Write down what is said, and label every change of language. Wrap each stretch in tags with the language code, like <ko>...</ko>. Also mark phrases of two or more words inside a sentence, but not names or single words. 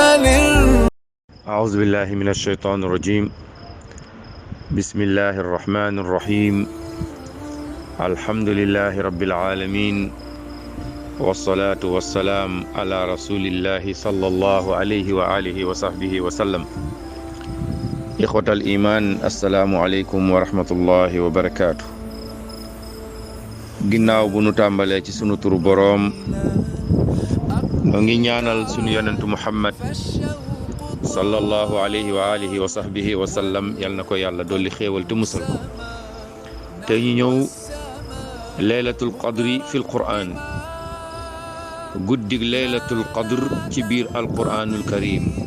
<ar>أعوذ بالله من الشيطان الرجيم بسم الله الرحمن الرحيم الحمد لله رب العالمين والصلاة والسلام على رسول الله صلى الله عليه وآله وصحبه وسلم إخوة الإيمان السلام عليكم ورحمة الله وبركاته</ar> <wo>ginnaaw bu nu tàmbalee ci sunu turu boroom ngi ñaanal sunu yonentu Muhammad</wo> <ar>صلى الله عليه وعلى آله وصحبه وسلم</ar> <wo>yal na ko yàlla dolli xéewal te musal ko te ñu ñëw</wo> <ar>ليلة القدر في القرآن</ar> <wo>guddig laylatul qadr ci biir alqur'anul karim</wo>